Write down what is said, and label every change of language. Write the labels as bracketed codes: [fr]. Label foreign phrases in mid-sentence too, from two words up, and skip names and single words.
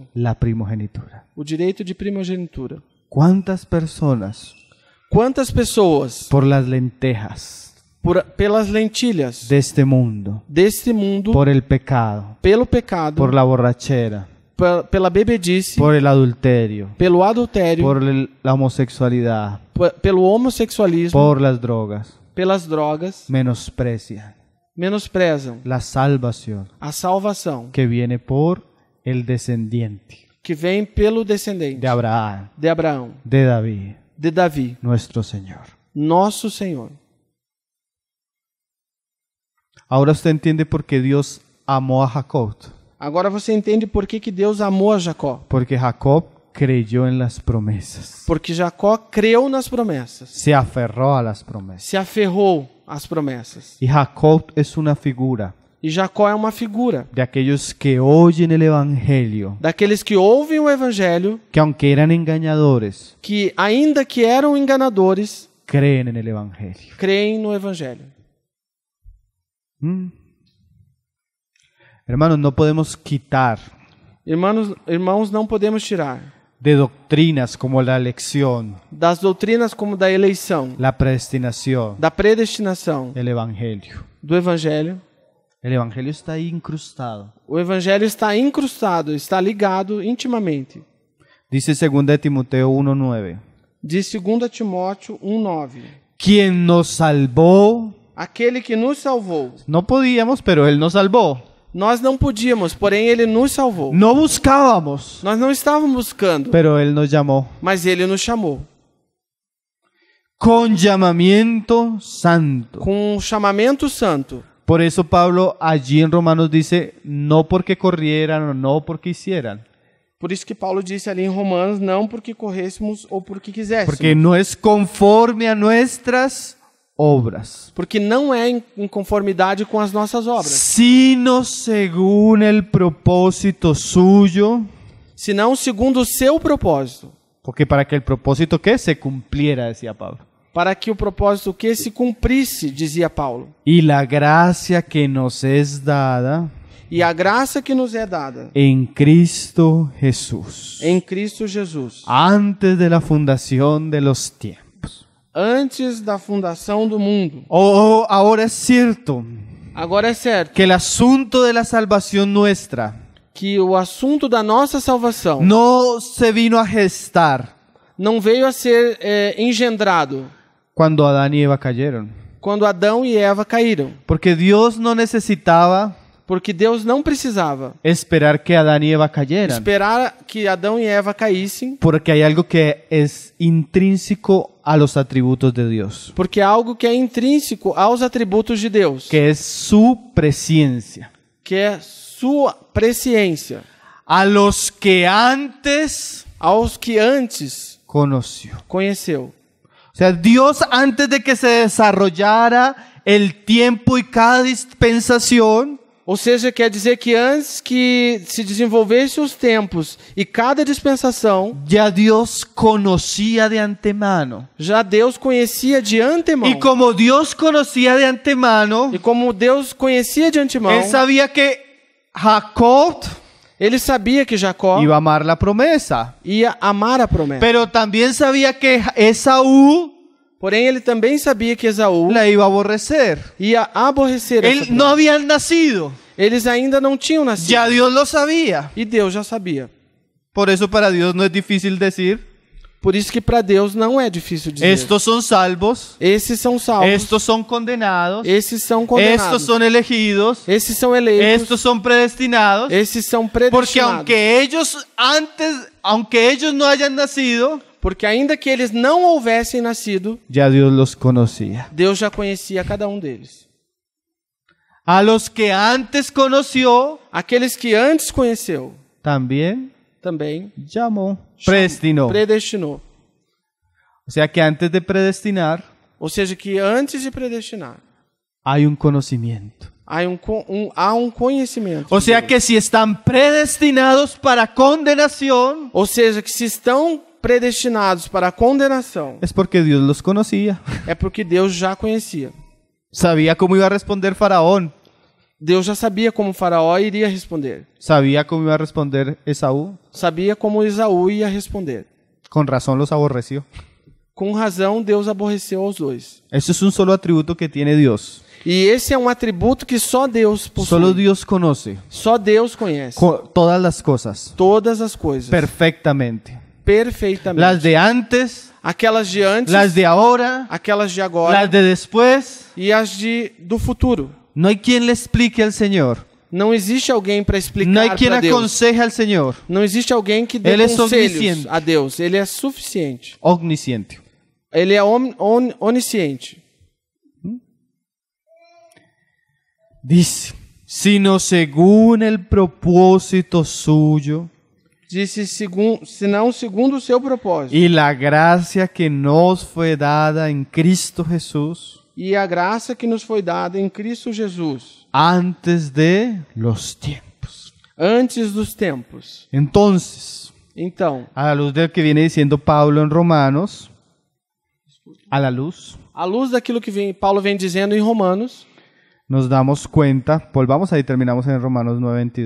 [es] la primogenitura. [pt] o direito de primogenitura. [es] ¿Cuántas personas [pt] Quantas pessoas, [es] por las lentejas [pt] pelas lentilhas [es] de este mundo, [pt] deste mundo, [es] por el pecado, [pt] pelo pecado, [es] por la borrachera, [pt] pela bebedice, [es] por el adulterio, [pt] pelo adultério, [es] por la homosexualidad, [pt] pelo homossexualismo, [es] por las drogas, [pt] pelas drogas, [es] menosprecian [pt] menosprezam [es] la salvación [pt] a salvação [es] que viene por el descendiente [pt] que vem pelo descendente [es] de Abraham, [pt] de Abraão, [es] de David, [pt] de Davi, [es] nuestro Señor. [pt] nosso Senhor. [es] Ahora usted entiende por qué Dios amó a Jacob. [pt] Agora você entende por que Deus amou a Jacó. [es] Porque Jacob creyó en las promesas. [pt] Porque Jacó creu nas promessas, [es] Se aferró a las promesas. [pt] se aferrou às promessas. [es] Y Jacob es una figura [pt] E Jacó é uma figura [es] de aquellos que oyen el Evangelio, [pt] daqueles que ouvem o Evangelho, [es] que aunque eran engañadores, [pt] que ainda que eram enganadores, [es] creen en el Evangelio. [pt] creem no Evangelho. [es] Hermanos, no podemos quitar [pt] Irmãos, não podemos tirar [es] de doctrinas como la elección, [pt] das doutrinas como da eleição, [es] la predestinación, [pt] da predestinação, [es] el Evangelio. [pt] do Evangelho. [es] El Evangelio está ahí incrustado. [pt] O Evangelho está incrustado, está ligado intimamente. [es] Dice 2 de Timoteo 1:9. [pt] Diz 2 Timóteo 1:9. [es] Quien nos salvó, [pt] Aquele que nos salvou. [es] no podíamos, pero Él nos salvó. [pt] Nós não podíamos, porém Ele nos salvou. [es] No buscábamos, [pt] Nós não estávamos buscando, [es] pero Él nos llamó. [pt] mas Ele nos chamou. [es] Con llamamiento santo. [pt] Com um chamamento santo. [es] Por eso Pablo allí en Romanos dice, no porque corrieran o no porque hicieran. [pt] Por isso que Paulo disse ali em Romanos, não porque corrêssemos ou porque quiséssemos. [es] Porque no es conforme a nuestras obras, [pt] Porque não é em conformidade com as nossas obras, [es] sino según el propósito suyo, [pt] senão segundo o seu propósito, [es] Porque para que el propósito que se cumpliera, decía Pablo. [pt] Para que o propósito que se cumprisse, dizia Paulo. [es] Y la gracia que nos es dada [pt] E a graça que nos é dada [es] en Cristo Jesús, [pt] em Cristo Jesus, [es] antes de la fundación de los tiempos. [pt] antes da fundação do mundo. [es] Ahora es cierto [pt] Agora é certo [es] que el asunto de la salvación nuestra [pt] que o assunto da nossa salvação [es] no se vino a gestar [pt] não veio a ser engendrado [es] cuando Adán y Eva cayeron. [pt] quando Adão e Eva caíram. [es] Porque Dios no necesitaba [pt] Porque Deus não precisava [es] esperar que Adán y Eva cayeran. [pt] esperar que Adão e Eva caíssem, [es] Porque hay algo que es intrínseco a los atributos de Dios, [pt] porque é algo que é intrínseco aos atributos de Deus, [es] que es su presencia. [pt] que é sua presciência, [es] A los que antes [pt] aos que antes [es] conoció. [pt] conheceu. [es] O sea, Dios antes de que se desarrollara el tiempo y cada dispensación, [pt] Ou seja, quer dizer que antes que se desenvolvesse os tempos e cada dispensação, [es] ya Dios conocía de antemano. [pt] já Deus conhecia de antemão. [es] Y como Dios conocía de antemano, [pt] E como Deus conhecia de antemão, [es] Él sabía que Jacob [pt] ele sabia que Jacó [es] iba a amar la promesa, [pt] ia amar a promessa. [es] pero también sabía que Esaú [pt] Porém, ele também sabia que Esaú [es] la iba a aborrecer. [pt] ia aborrecer essa [es] Él no [pt] promessa. [es] habían nacido, [pt] Eles ainda não tinham nascido. [es] ya Dios lo sabía. [pt] E Deus já sabia. [es] Por eso para Dios no es difícil decir, [pt] Por isso que para Deus não é difícil dizer. [es] estos son salvos, [pt] Esses são salvos. [es] estos son condenados, [pt] Esses são condenados. [es] estos son elegidos, [pt] Esses são eleitos. [es] estos son predestinados. [pt] Esses são [es] Porque [pt] predestinados. [es] aunque ellos no hayan nacido, [pt] Porque ainda que eles não houvessem nascido, [es] ya Dios los conocía. [pt] Deus já conhecia cada um deles. [es] A los que antes conoció, [pt] Aqueles que antes conheceu, [es] también [pt] também [es] llamó, predestinó. [pt] predestinou. [es] O sea que antes de predestinar, [pt] Ou seja, que antes de predestinar, [es] hay un conocimiento. [pt] há um conhecimento. [es] O [pt] de [es] sea [pt] Deus. [es] que si están predestinados para condenación, [pt] Ou seja, que se estão predestinados para a condenação, [es] es porque Dios los conocía. [pt] é porque Deus já conhecia. [es] Sabía cómo iba a responder Faraón. [pt] Deus já sabia como Faraó iria responder. [es] Sabía cómo iba a responder Esaú. [pt] Sabia como Esaú ia responder. [es] Con razón los aborreció. [pt] Com razão, Deus aborreceu aos dois. [es] Eso es un solo atributo que tiene Dios. [pt] E esse é um atributo que só Deus possui. [es] Solo Dios conoce [pt] Só Deus conhece [es] todas las cosas [pt] todas as coisas [es] perfectamente. [pt] perfeitamente. [es] Las de antes, [pt] Aquelas de antes, [es] las de ahora, [pt] aquelas de agora [es] las de después. [pt] e as do futuro. [es] No hay quien le explique al Señor. [pt] Não existe alguém para explicar [es] No hay quien [pt] para Deus. [es] aconseje al Señor. [pt] Não existe alguém que dê Ele é conselhos suficiente. a Deus. Ele é suficiente. [es] Omnisciente. [pt] Ele é onisciente. [es] Dice, sino según el propósito suyo [pt] Disse, senão segundo o seu propósito. [es] y la gracia que nos fue dada en Cristo Jesús [pt] E a graça que nos foi dada em Cristo Jesus, [es] antes de los tiempos. [pt] antes dos tempos. [es] Entonces, [pt] Então, [es] a la luz de lo que viene diciendo Pablo en Romanos, a la luz, [pt] à luz daquilo que Paulo vem dizendo em Romanos, [es] nos damos cuenta, volvamos ahí, terminamos en Romanos 9:22.